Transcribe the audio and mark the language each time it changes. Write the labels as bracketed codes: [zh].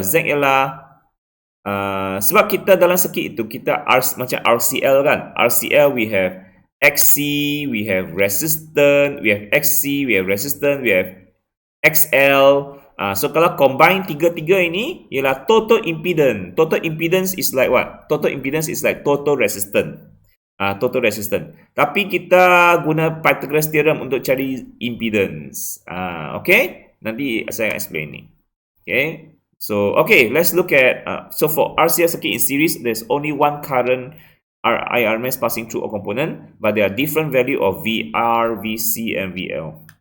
[ms] Z ialah sebab kita dalam circuit itu kita macam RCL kan. [en] RCL we have XC, we have resistance, we have XC, we have resistance, we have XL. [ms] So kalau combine tiga-tiga ini ialah total impedance. [en] Total impedance is like what? Total impedance is like total resistance. Total resistance. [ms] Tapi kita guna Pythagoras theorem untuk cari impedance. Okay? Nanti saya explain ni. Okay? [en] So, okay, let's look at so for RCL circuit in series, there's only one current IRMS passing through a component, but there are different value of VR, VC, and VL.